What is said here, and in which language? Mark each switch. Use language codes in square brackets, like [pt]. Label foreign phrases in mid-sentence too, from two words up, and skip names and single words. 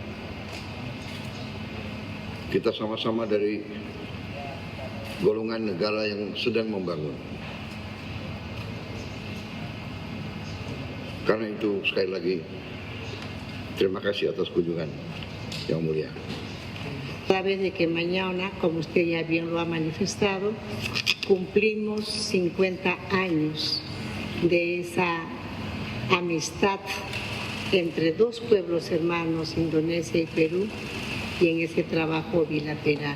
[id] Kita sama-sama dari golongan negara yang sedang membangun. Karena itu sekali lagi terima kasih atas kunjungan yang mulia. [es] A través de que mañana, como usted ya bien lo ha manifestado, cumplimos 50 años de esa amistad entre dos pueblos hermanos, Indonesia y Perú, y en ese trabajo bilateral.